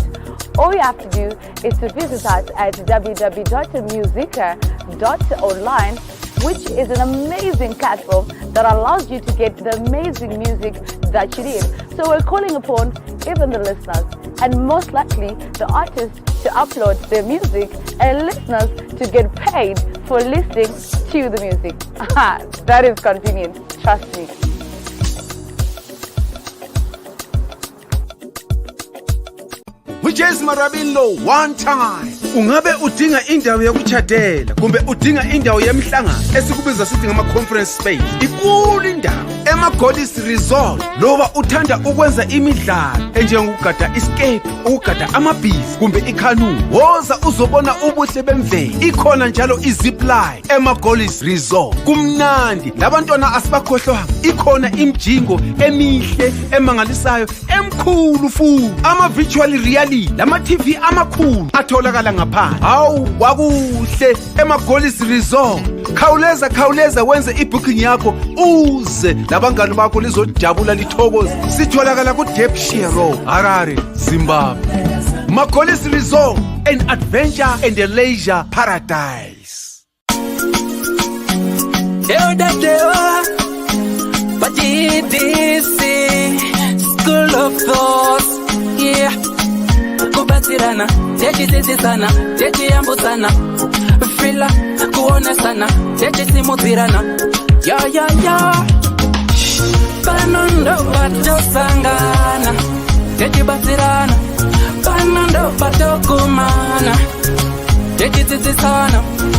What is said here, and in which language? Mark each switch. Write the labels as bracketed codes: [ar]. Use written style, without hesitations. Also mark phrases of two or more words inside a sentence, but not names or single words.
[en] All you have to do is to visit us at www.musica.online, which is an amazing platform that allows you to get the amazing music that you need. So we're calling upon even the listeners and most likely the artists to upload their music and listeners to get paid for listening to the music. That is convenient, trust me. Whiches Marabilo one time. [nd] Ungabe udinga indawo yokuchadela kumbe udinga indawo yemhlangano esikubiza sithi ngama [en] conference space. [nd] Ikulu indawo emaGodis Resort loba uthanda ukwenza imidlalo enjengokugada escape, ukugada amabhizi kumbe ikanu. Woza uzobona ubuhle bemvelo. Ikhona njalo izipline emaGodis Resort. Kumnandi labantwana asibakhohlwa. Ikhona imjingo emihle emangalisayo emkhulu futhi. Ama [en] virtual reality [nd] lama TV amakhulu atholakala ngaphandle. Hawu kwakuhle emaGodis Resort. Khawuleza wenze ibooking yakho uze labangani bakho lizojabula lithokoze. Sitholakala ku Depshire Road, Harare, Zimbabwe. [en] MaGodis Resort, an adventure and a leisure paradise. Ddc Skool of Thoughts, yeah. [sn] kubatsirana techidzidzisana techiyambutsana fila kuonesana techisimudzirana ya pano ndo patosangana techibatsirana pano ndo patokumana techidzidzisana